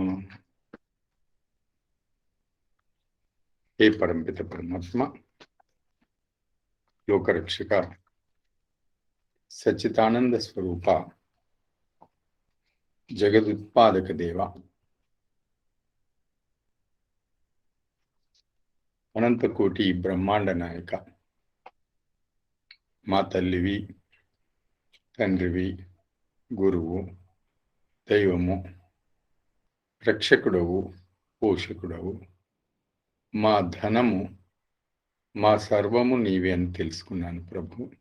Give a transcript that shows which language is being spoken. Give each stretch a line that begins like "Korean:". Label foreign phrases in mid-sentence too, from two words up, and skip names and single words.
Sanskrit: हे परमपित परमात्मा, लोकरक्षक, सच्चिदानंद स्वरूप, जगदुत्पादक देवा, अनंत कोटि ब्रह्मांड नायक,
Telugu: మా తల్లివి, తండ్రివి, గురువు, దైవము, రక్షకుడవు, పోషకుడవు, మా ధనము, మా సర్వము నీవే అని తెలుసుకున్నాను ప్రభు.